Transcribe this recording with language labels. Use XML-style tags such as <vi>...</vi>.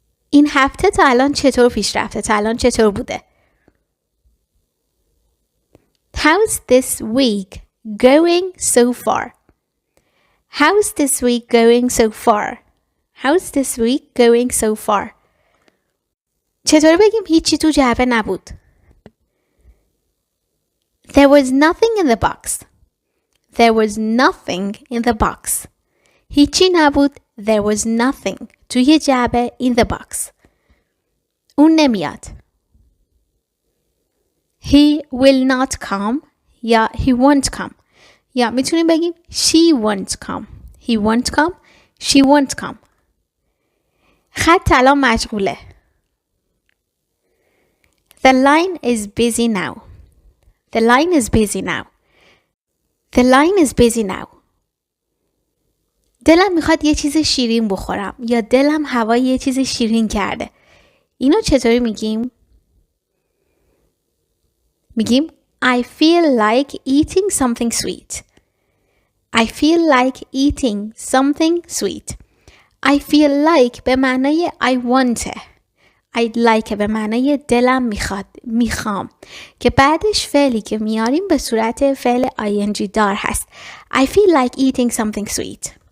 <fa>این هفته تا الان چطور پیش رفته؟ تا الان چطور بوده؟</fa> <en>How's this week going so far? How's this week going so far? How's this week going so far?</en> <fa>چطور بگیم هیچی تو جعبه نبود؟</fa> <en>There was nothing in the box. There was nothing in the box.</en> <fa>هیچی نبود.</fa> <en>There was nothing.</en> <fa>توی جعبه</fa> <en>in the box.</en> <fa>اون نمیاد.</fa> <en>He will not come.</en> <fa>یا</fa> <en>he won't come.</en> <fa>یا میتونیم بگیم</fa> <en>she won't come. He won't come. She won't come.</en> <fa>خط الان مشغوله.</fa> <en>The line is busy now. The line is busy now. The line is busy now.</en> <fa>دلم میخواد یه چیز شیرین بخورم یا دلم هوای یه چیز شیرین کرده. اینو چطوری میگیم؟ میگیم</fa> <en>I feel like eating something sweet. I feel like eating something sweet. I feel like</en> <fa>به معنای</fa> <en>I want.</en> <fa>I'd like به معنای دلم میخواد، میخوام، که بعدش فعلی که میاریم به صورت فعل ing دار هست.</fa> <en>I feel like eating something sweet.</en>